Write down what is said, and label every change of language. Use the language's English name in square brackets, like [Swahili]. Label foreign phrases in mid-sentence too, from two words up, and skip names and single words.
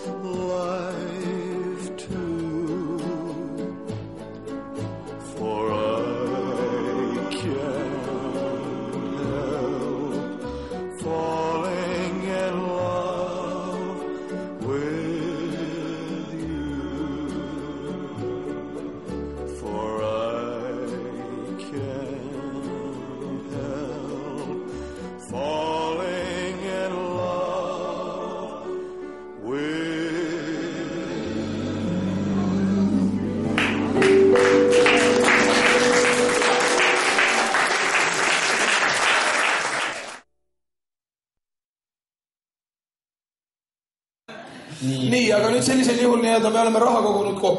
[English] life too, for I can't help falling in love with you, for I can't help falling in love with [Estonian] nii, aga nüüd sellisel juhul nii-öelda me oleme raha kogunud kokku.